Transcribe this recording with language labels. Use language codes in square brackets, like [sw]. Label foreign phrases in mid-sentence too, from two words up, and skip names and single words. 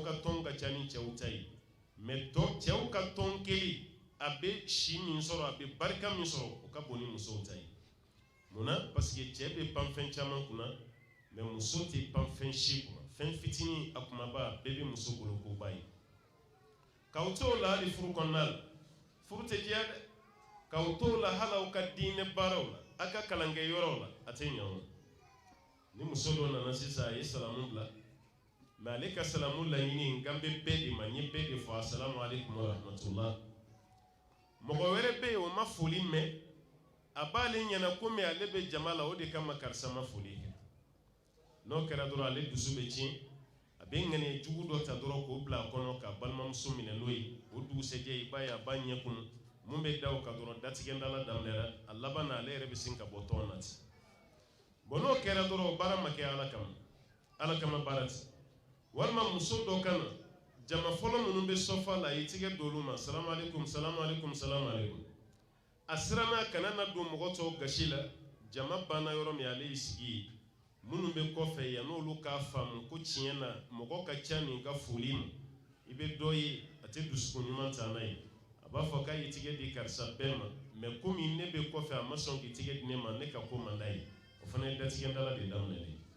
[bm] ka tɔn ka ca ni cɛw ta ye mais cɛw ka tɔn kelen a bɛ si min sɔrɔ a bɛ barika min sɔrɔ o ka bon ni musow ta ye munna [fr] parce que [bm] cɛ bɛ pan fɛn caman kunna mais muso tɛ pan fɛn si kunna fɛn fitinin a kumaba bɛɛ bɛ muso bolo ko ba ye k'aw to la hali furu kɔnɔna la furu tɛ diya dɛ k'aw to la hali aw ka diinɛ baaraw la a ka kalankɛ yɔrɔw la a tɛ ɲɛ o ni muso dɔ nana sisan a ye salamu bila mais ale ka salamu laɲini n kan bɛ bɛɛ de ma n ye bɛɛ de fɔ [ar] السلام عليكم ورحمة الله [bm] mɔgɔ wɛrɛ bɛ yen o ma foli mɛn a b'ale ɲɛna komi ale bɛ jama la o de kama karisa ma foli kɛ n'o kɛra dɔrɔn ale dusu bɛ tiɲɛ a bɛ ŋaniye jugu dɔ ta dɔrɔn k'o bila a kɔnɔ ka balimamuso minɛ n'o ye o dugusɛjɛ i b'a ye a b'a ɲɛ kunu mun bɛ da o kan dɔrɔn datigɛndala daminɛra a laban na ale yɛrɛ bɛ sin ka bɔ tɔn na ten bon n'o kɛra dɔrɔn o baara ma kɛ ala kama baara ten walima muso dɔ ka na jama fɔlɔ minnu bɛ sɔfa la i tigɛ d'olu ma [ar] سلام عليكم سلام عليكم سلام عليكم [bm] a siranna kana na don mɔgɔ tɔw gasi la jama banna yɔrɔ min ale y'i sigi ye minnu bɛ kɔfɛ yan n'olu k'a faamu ko tiɲɛ na mɔgɔ ka ca nin ka foli ma i bɛ dɔ ye a tɛ dusukun ɲuman ta n'a ye a b'a fɔ k'a y'i tigɛ di karisa bɛɛ ma mais komi ne bɛ kɔfɛ a ma sɔn k'i tigɛ di ne ma ne ka ko man d'a ye o fana ye datigɛndala de daminɛlen